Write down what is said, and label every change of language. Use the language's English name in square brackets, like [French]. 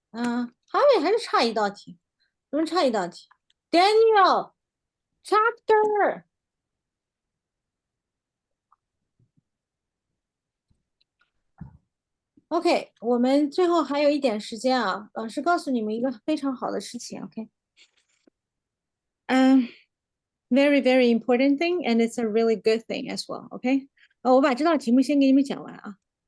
[Chinese] Harvey 还是差一道题，怎么差一道题？Daniel，chapter。 OK，我们最后还有一点时间啊，老师告诉你们一个非常好的事情，OK。 [English] Very, very important thing, and it's a really good thing as well, OK。 [Chinese] 我把这道题目先给你们讲完啊。